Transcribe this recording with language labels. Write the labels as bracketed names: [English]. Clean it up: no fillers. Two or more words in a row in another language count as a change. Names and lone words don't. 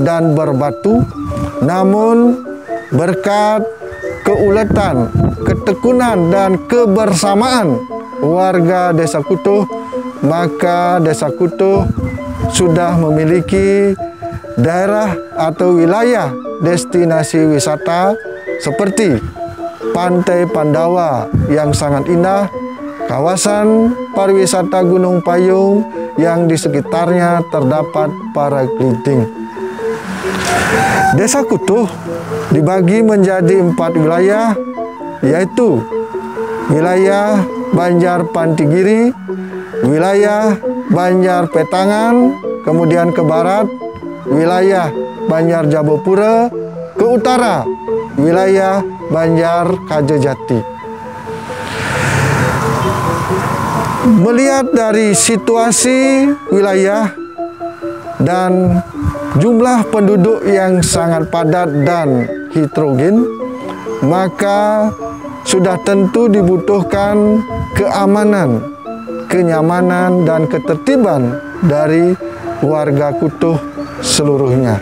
[Indonesian] dan berbatu, namun berkat keuletan, ketekunan, dan kebersamaan warga Desa Kutuh, maka Desa Kutuh sudah memiliki daerah atau wilayah destinasi wisata seperti Pantai Pandawa yang sangat indah, kawasan pariwisata Gunung Payung yang di sekitarnya terdapat paragliding. Desa Kutuh dibagi menjadi 4 wilayah, yaitu wilayah Banjar Pantigiri, wilayah Banjar Petangan, kemudian ke barat wilayah Banjar Jabopura, ke utara wilayah Banjar Kajejati. Melihat dari situasi wilayah dan jumlah penduduk yang sangat padat dan heterogen, maka sudah tentu dibutuhkan keamanan, kenyamanan, dan ketertiban dari warga Kutuh seluruhnya.